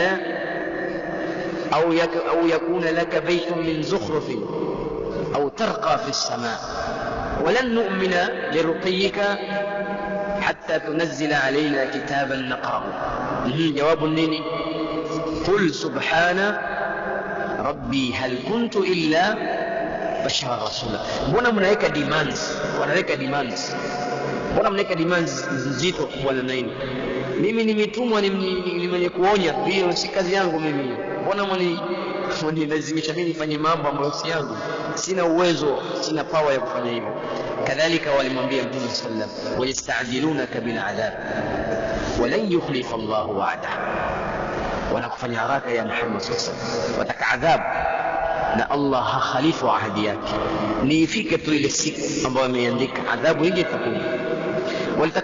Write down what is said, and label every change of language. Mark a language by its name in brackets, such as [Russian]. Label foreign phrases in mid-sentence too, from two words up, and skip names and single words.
[Arabic] أو يكون لك بيت من زخرف أو ترقى في السماء ولن نؤمن لرقيك حتى تنزل علينا كتابا نقرأه. جواب النيني قل سبحان ربي هل كنت إلا بشرا رسولا. [Swahili] mbona mnaweka demands, wanaweka demands, mbona mnaweka demands nzito kubwa na nini? Mimi nimetumwa ni mwenye kuonya, hiyo si kazi yangu mimi. Mbona mnilazimisha mimi nifanye mambo ambayo si yangu? Sina uwezo, sina power ya kufanya hivyo. Kadhalika walimwambia Mtume [Arabic] صلى الله عليه وسلم, ويستعجلونك بالعذاب ولن يخلف الله وعده, [Swahili] wanakufanya haraka ya Muhammad [Arabic] صلى الله عليه وسلم, [Swahili] wataka adhabu na Allah hakhalifu ahadi yake, ni ifike tu ile siku ambayo ameandika adhabu hije itakuja.